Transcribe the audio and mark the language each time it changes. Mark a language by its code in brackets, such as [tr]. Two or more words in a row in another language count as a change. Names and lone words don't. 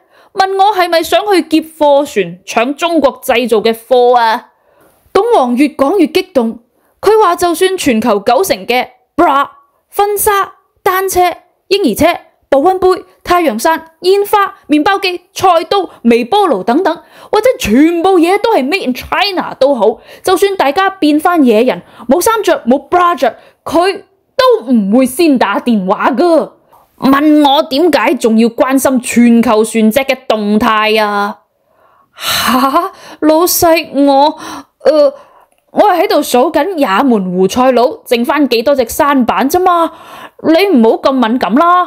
[yue] 問我係咪想去劫貨船搶中國製造嘅貨啊？董王越講越激動，佢話就算全球90%嘅 bra、婚紗、單車、嬰兒車、保溫杯、太陽傘、煙花、麵包機、菜刀、微波爐等等，或者全部嘢都係 [en] made in China [yue] 都好，就算大家變返野人，冇衫着冇 bra 着，佢都唔會先打電話噶。問我點解仲要關心全球船隻嘅動態啊？吓，老細，我係喺度數緊也門胡塞佬剩返幾多隻舢板啫嘛，你唔好咁敏感啦。